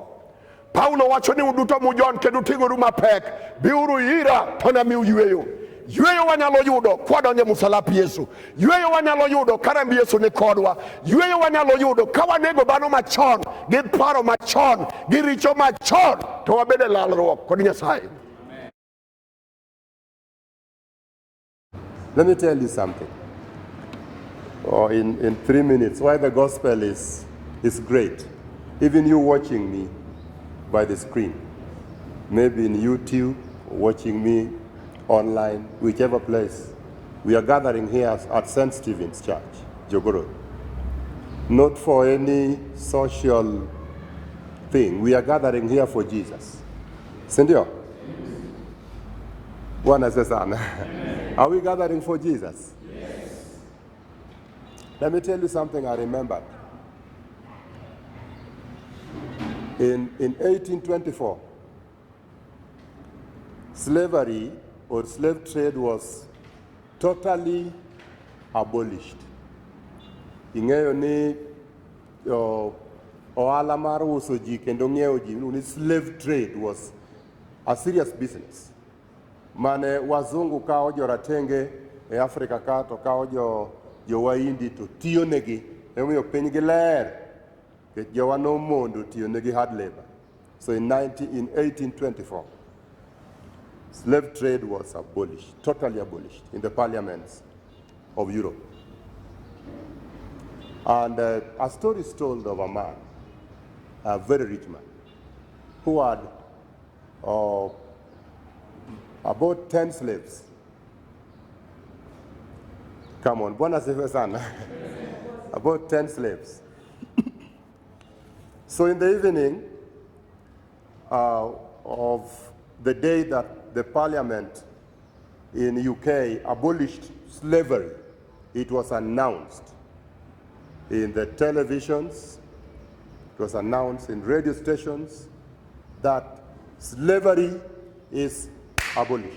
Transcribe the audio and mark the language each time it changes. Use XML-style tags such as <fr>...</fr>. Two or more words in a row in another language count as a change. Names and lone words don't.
<luo>Paulo wacho ni uduto mujon kendo ting'oru mapek, biuru ira to namiu yweyo. Yweyo wanyalo yudo kwadonjo e msalap Yesu. Yweyo wanyalo yudo ka remb Yesu ni kodwa. Yweyo wanyalo yudo ka wanego dhano machon gi paro machon gi richo machon to wabed e lalruok kod Nyasaye.</luo> <en>Let me tell you something. In 3 minutes, why the gospel is great. Even you watching me by the screen, maybe in YouTube, watching me online, whichever place. We are gathering here at St. Stephen's Church, Jogoro. Not for any social thing. We are gathering here for Jesus.</en> <luo>Sindio? Bwana sana.</luo> <en>Are we gathering for Jesus? Yes. Let me tell you something I remembered. In 1824, slavery or slave trade was totally abolished.</en> <luo>Ing'eyo ni ohala mar uso ji kendo ng'iewo ji ni</luo> <en>slave trade was a serious business.</en> <luo>Mane wazungu kawo joratenge e Afrika ka to kawo jo waindi to tiyo negi, emomiyo piny gi ler. Jowa no mondo tiyo negi</luo> <en>hard labor. So in 1824, slave trade was abolished, totally abolished in the parliaments of Europe. And a story is told of a man, a very rich man, who had about 10 slaves. Come on,</en> <sw>Bwana sifiwe sana.</sw> <en>About 10 slaves. So in the evening of the day that the parliament in UK abolished slavery, it was announced in the televisions, it was announced in radio stations that slavery is abolished.</en>